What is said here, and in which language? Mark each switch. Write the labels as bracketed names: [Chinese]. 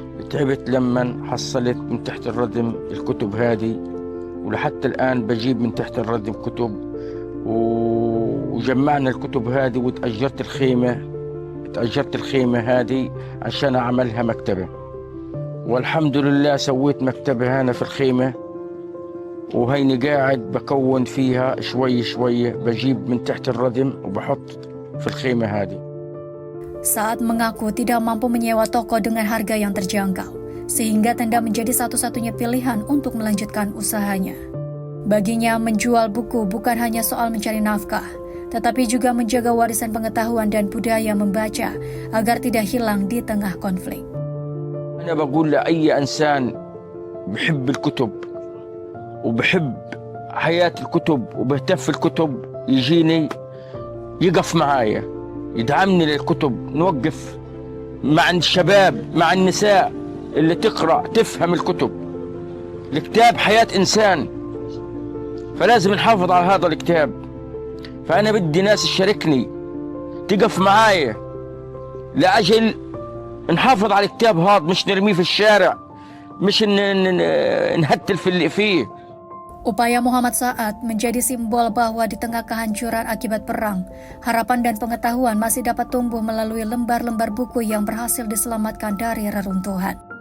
[Arabic] تعبت لما حصلت من تحت الردم الكتب هذه، ولحتى الآن بجيب من تحت الردم كتب، وجمعنا الكتب هذه وتأجرت الخيمة هذه عشان أعملها مكتبة. والحمد لله سويت مكتبة هنا في الخيمة، وهيني قاعد بكون فيها شوي شوي، بجيب من تحت الردم وبحط في الخيمة هذه. [Indonesian] Saad mengaku tidak mampu menyewa toko dengan harga yang terjangkau, sehingga tenda menjadi satu-satunya pilihan untuk melanjutkan usahanya. Baginya, menjual buku bukan hanya soal mencari nafkah, tetapi juga menjaga warisan pengetahuan dan budaya membaca agar tidak hilang di tengah konflik. [Arabic] أنا بقول لأي إنسان بحب الكتب وبحب حياة الكتب وبهتف الكتب يجيني يقف معايا يدعمني للكتب، نوقف مع الشباب مع النساء اللي تقرأ تفهم الكتب. الكتاب حياة إنسان، فلازم نحافظ على هذا الكتاب. فأنا بدي ناس تشاركني تقف معايا لأجل نحافظ على الكتاب هذا، مش نرميه في الشارع، مش نهتل في اللي فيه. [Indonesian] Upaya Muhammad Saad menjadi simbol bahwa di tengah kehancuran akibat perang, harapan dan pengetahuan masih dapat tumbuh melalui lembar-lembar buku yang berhasil diselamatkan dari reruntuhan.